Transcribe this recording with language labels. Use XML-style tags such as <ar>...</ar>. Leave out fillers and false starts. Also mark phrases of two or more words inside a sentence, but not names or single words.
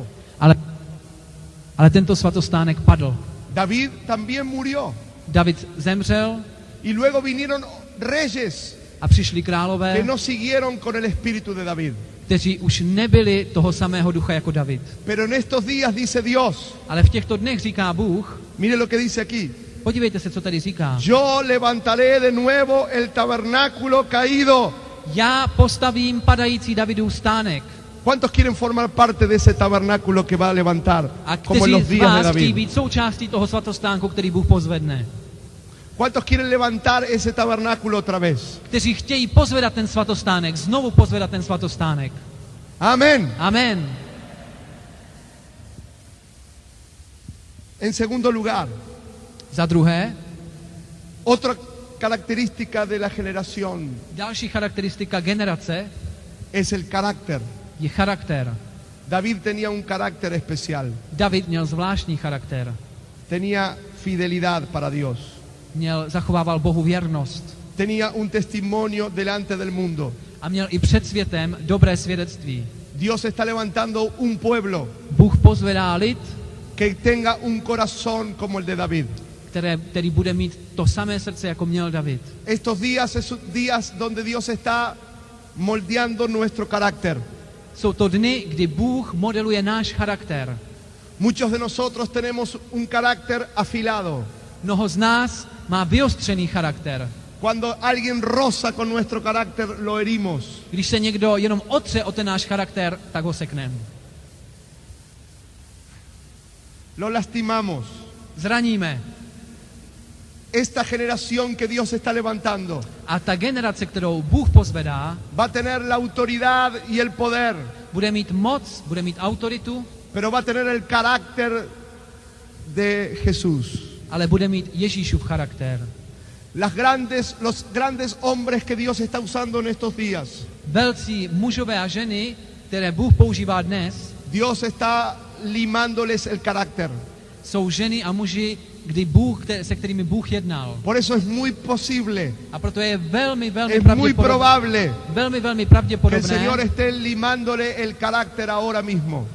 <cs>Ale tento svatostánek padl.</cs> <es>David también murió.</es> <cs>David zemřel</cs> <es>Y luego vinieron reyes</es> <cs>a přišli králové,</cs> <es>que no siguieron con el espíritu de David.</es> <cs>kteří už nebyli toho samého ducha jako David.</cs> <es>Pero en estos días dice Dios,</es> <cs>Ale v těchto dnech říká Bůh,</cs> <es>mire lo que dice aquí.</es> <cs>podívejte se, co tady říká.</cs> <es>Yo levantaré de nuevo el tabernáculo caído.</es> <cs>Já postavím padající Davidův stánek.</cs> <es>¿Cuántos quieren formar parte de ese tabernáculo que va a levantar?</es> <cs>A</cs> <es>Como en</es> <cs>kteří</cs> <es>los</es> <cs>z</cs> <es>días de</es> <cs>vás chtějí</cs> <es>David.</es> <cs>být součástí toho svatostánku, který Bůh pozvedne.</cs> <es>¿Cuántos quieren levantar ese tabernáculo otra vez?</es> <cs>Kteří chtějí pozvedat ten svatostánek, znovu pozvedat ten svatostánek.</cs> <es>Amén.</es> <cs>Amen.</cs> <es>En segundo lugar,</es> <cs>Za druhé,</cs> <es>otra característica de la generación</es> <cs>další charakteristika generace</cs> <es>es el carácter.</es> <cs>je charakter.</cs> <es>David tenía un carácter especial.</es> <cs>David měl zvláštní charakter.</cs> <es>Tenía fidelidad para Dios.</es> <cs>Zachovával Bohu věrnost.</cs> <es>Tenía un testimonio delante del mundo.</es> <cs>A měl i před světem dobré svědectví.</cs> <es>Dios está levantando un pueblo</es> <cs>Bůh pozvedá lid,</cs> <es>que tenga un corazón como el de David.</es> <cs>který bude mít to samé srdce, jako měl David.</cs> <es>Estos días son días donde Dios está moldeando nuestro carácter.</es> <cs>Jsou to dny, kdy Bůh modeluje náš charakter.</cs> <es>Muchos de nosotros tenemos un carácter afilado.</es> <cs>Mnoho z nás má vyostřený charakter.</cs> <es>Cuando alguien roza con nuestro carácter, lo herimos.</es> <cs>Když se někdo jenom otře o ten náš charakter, tak ho sekneme.</cs> <es>Lo lastimamos.</es> <cs>Zraníme.</cs> <es>Esta generación que Dios está levantando</es> <cs>A ta generace, kterou Bůh pozvedá,</cs> <es>va a tener la autoridad y el poder,</es> <cs>bude mít moc, bude mít autoritu,</cs> <es>pero va a tener el carácter de Jesús.</es> <cs>ale bude mít Ježíšův charakter.</cs> <es>Los grandes hombres que Dios está usando en estos días,</es> <cs>Velcí mužové a ženy, které Bůh používá dnes,</cs> <es>Dios está limándoles el carácter.</es> <cs>jsou ženy a muži, se kterými Bůh jednal.</cs> <es>Por eso es muy posible,</es> <cs>A proto je velmi</cs> <es>es muy probable</es> <cs>velmi</cs> <es>que el</es> <cs>pravděpodobné,</cs> <es>Señor esté limándole el carácter ahora mismo.</es>